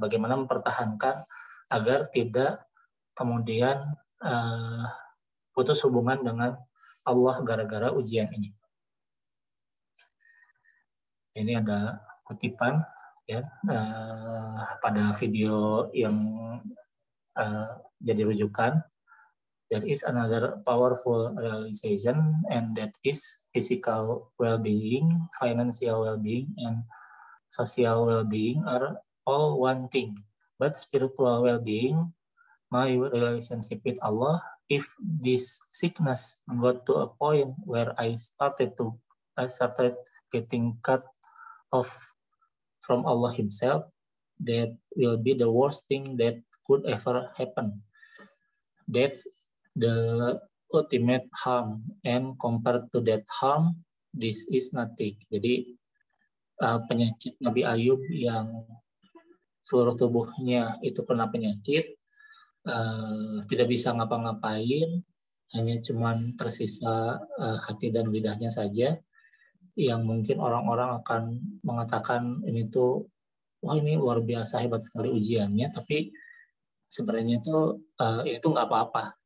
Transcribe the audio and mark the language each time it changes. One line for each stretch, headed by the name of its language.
Indonesian: Bagaimana mempertahankan agar tidak kemudian putus hubungan dengan Allah gara-gara ujian ini. Ini ada kutipan ya pada video yang jadi rujukan.
English: There is another powerful realization, and that is physical well-being, financial well-being, and social well-being are all one thing. But spiritual well-being, my relationship with Allah, if this sickness got to a point where I started getting cut off from Allah Himself, that will be the worst thing that could ever happen. That's the ultimate harm, and compared to that harm, this is nothing.
Indonesian: Jadi penyakit Nabi Ayub yang seluruh tubuhnya itu kena penyakit, tidak bisa ngapa-ngapain, hanya cuman tersisa hati dan lidahnya saja, yang mungkin orang-orang akan mengatakan ini tuh, wah ini luar biasa hebat sekali ujiannya, tapi sebenarnya itu nggak apa-apa.